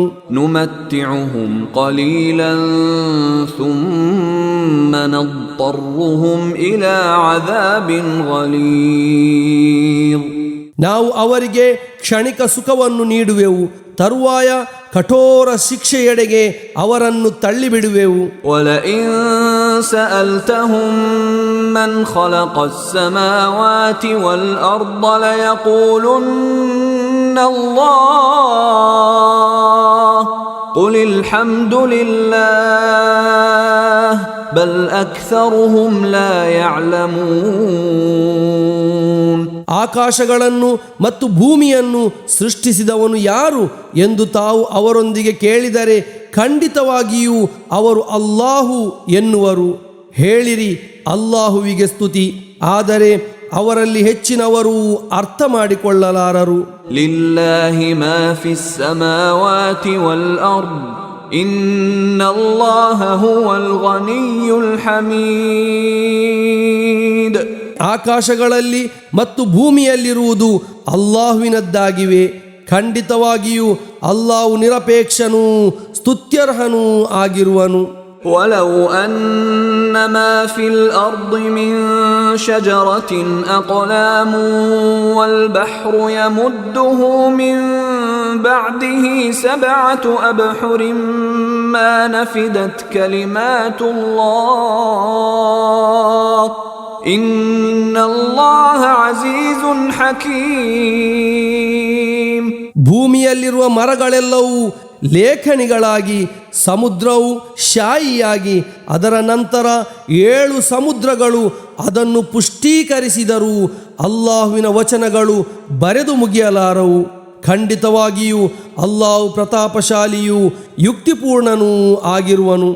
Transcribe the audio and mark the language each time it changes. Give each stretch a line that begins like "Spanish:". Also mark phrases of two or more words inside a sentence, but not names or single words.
Arabic: نمتعهم قليلا ثم ನضطرهم إلى عذاب غليظ.
Kannada: ನಾವು ಅವರಿಗೆ ಕ್ಷಣಿಕ ಸುಖವನ್ನು ನೀಡುವೆವು, ತರುವಾಯ ಕಠೋರ ಶಿಕ್ಷೆಯೆಡೆಗೆ ಅವರನ್ನು ತಳ್ಳಿಬಿಡುವೆವು.
Arabic: ولئن سألتهم من خلق السماوات والأرض ليقولن الله قل الحمد لله بل أكثرهم لا يعلمون.
Kannada: ಆಕಾಶಗಳನ್ನು ಮತ್ತು ಭೂಮಿಯನ್ನು ಸೃಷ್ಟಿಸಿದವನು ಯಾರು ಎಂದು ತಾವು ಅವರೊಂದಿಗೆ ಕೇಳಿದರೆ ಖಂಡಿತವಾಗಿಯೂ ಅವರು ಅಲ್ಲಾಹು ಎನ್ನುವರು. ಹೇಳಿರಿ, ಅಲ್ಲಾಹುವಿಗೆ ಸ್ತುತಿ, ಆದರೆ ಅವರಲ್ಲಿ ಹೆಚ್ಚಿನವರು ಅರ್ಥ ಮಾಡಿಕೊಳ್ಳಲಾರರು.
Arabic: لله ما في السماوات والأرض إن الله هو الغني الحميد.
Kannada: ಆಕಾಶಗಳಲ್ಲಿ ಮತ್ತು ಭೂಮಿಯಲ್ಲಿರುವುದು ಅಲ್ಲಾಹುವಿನದ್ದಾಗಿವೆ. ಖಂಡಿತವಾಗಿಯೂ ಅಲ್ಲಾಹು ನಿರಪೇಕ್ಷನೂ ಸ್ತುತ್ಯರ್ಹನೂ ಆಗಿರುವನು.
Arabic: ولو أن ما في الأرض من شجرة أقلام والبحر يمده من بعده 7 أبحر ما نفدت كلمات الله إن الله عزيز حكيم.
Kannada: ಭೂಮಿಯಲ್ಲಿರುವ ಮರಗಳೆಲ್ಲವೂ ಲೇಖನಿಗಳಾಗಿ, ಸಮುದ್ರವು ಶಾಯಿಯಾಗಿ, ಅದರ ನಂತರ 7 ಸಮುದ್ರಗಳು ಅದನ್ನು ಪುಷ್ಟೀಕರಿಸಿದರೂ ಅಲ್ಲಾಹುವಿನ ವಚನಗಳು ಬರೆದು ಮುಗಿಯಲಾರವು. ಖಂಡಿತವಾಗಿಯೂ ಅಲ್ಲಾಹು ಪ್ರತಾಪಶಾಲಿಯೂ ಯುಕ್ತಿಪೂರ್ಣನೂ ಆಗಿರುವನು.